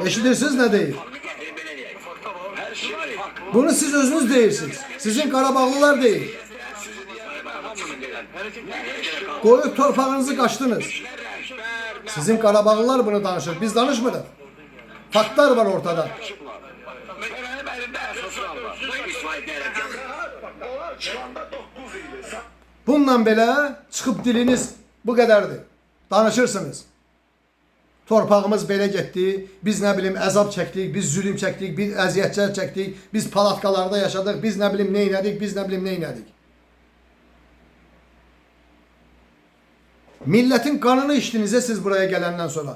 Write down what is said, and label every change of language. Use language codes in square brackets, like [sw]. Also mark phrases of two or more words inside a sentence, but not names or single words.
[az] Eşidirsiniz nə deyir? [tr] Her şey farklı. [az] Bunu siz özünüz deyirsiniz. Sizin Qarabağlılar deyil. Qoyub torpağınızı qaçdınız. Sizin Qarabağlılar bunu danışır. Biz danışmırıq. Faktlar var ortada. [tr] Benim elimde esaslar var. Şu anda 9 idi. [az] Bununla belə çıxıb diliniz bu qədərdir. Danışırsınız. Torpağımız belə getdi, biz nə bilim əzab çəkdik, biz zülüm çəkdik, biz əziyyətlər çəkdik, biz palatkalarda yaşadıq, biz nə bilim neynədik, biz nə bilim neynədik. Millətin qanını içdinizə siz buraya gələndən sonra.